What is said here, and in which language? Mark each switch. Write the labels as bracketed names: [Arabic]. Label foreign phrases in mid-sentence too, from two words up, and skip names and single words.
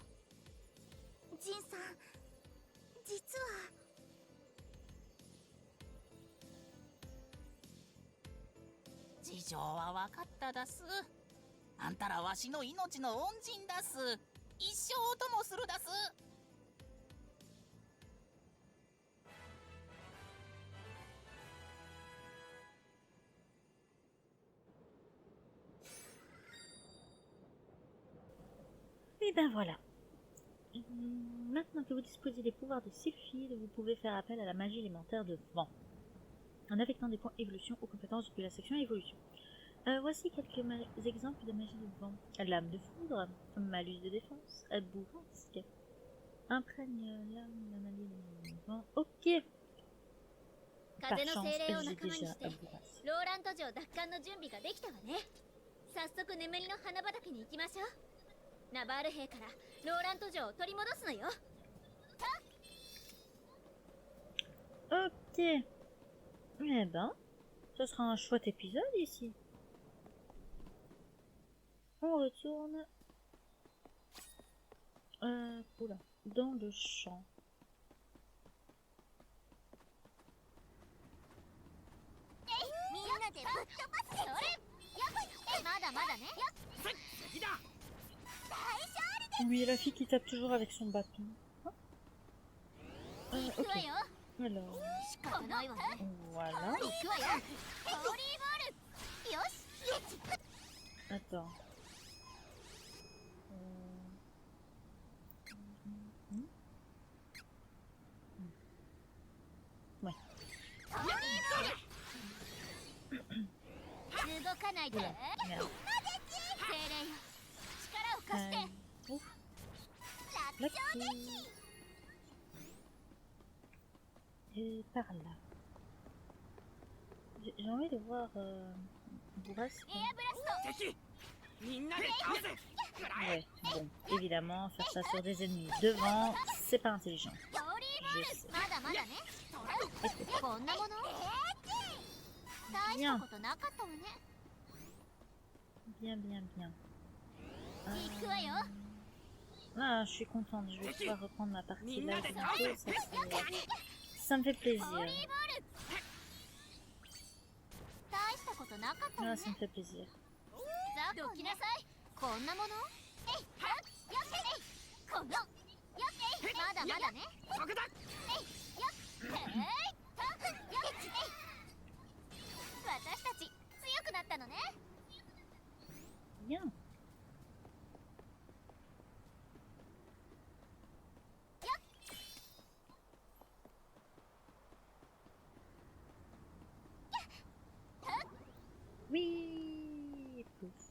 [Japanese] ジンさん、実は事情は分かっただす。あんたらわしの命の恩人だす。一生お供するだす。 [French] Et ben voilà. Maintenant que vous disposez des pouvoirs de Sylphide, vous pouvez faire appel à la magie élémentaire de vent, en affectant des points évolution aux compétences de la section évolution. Voici quelques exemples de magie de vent. Lame de foudre, malus de défense, bourrasque, imprègne lame, l'analyse de vent. Ok. Par [Japanese] 風の [French] chance, [Japanese] 精霊を [French] j'ai [Japanese] 仲間に [French] déjà [Japanese] して [French] bourrasque. [Japanese] ローラント城奪還の準備ができたわね。早速眠りの花畑に行きましょう。ナバール兵からローラント城を取り戻すのよ。 [French] Ok. Eh ben, ce sera un chouette épisode ici. On retourne oula, dans le champ. [Japanese] みんなでぶっ飛ばす。それまだまだね。次だ。 [French] Oui, la fille qui tape toujours avec son bâton. Hein [Japanese] 行くわ [French] ok. [Japanese] よ。 [French] Alors, [Japanese] 仕方ないわね。 [French] voilà. [Japanese] 行くわよ。ホーリーボール。よし。 [French] Attends. Ouais. [Japanese] 動かないで。 [French] Oula, merde. [Japanese] 精霊よ。力を貸して。 [French] Ouf. Lucky. Et par là. J'ai envie de voir Bourrasque. [Japanese] エアブラスト。敵みんなで倒せ。 [French] Ouais, bon, évidemment, faire ça sur des ennemis devant, c'est pas intelligent. [Japanese] ホーリーボ [French] Je ー sais. [Japanese] ル。まだまだね。こんなもの。大したことなかったわね。 [French] Bien, bien, bien. [Japanese] 行くわよ。 [French] Ah, je suis contente, je vais pouvoir reprendre ma partie là. Ça me fait plaisir. [Japanese] ホーリーボール。大したことなかったわ [French] Ah, [Japanese] ね。 [French] ça me fait plaisir. [Japanese] どきなさい。こんなもの。えい、はっ、よっえい。この。よっえい。まだまだね。そこだ。えい、よっ。えい、と、よっえい。私たち強くなったのね。 [French] Bien. Oui. Pouf.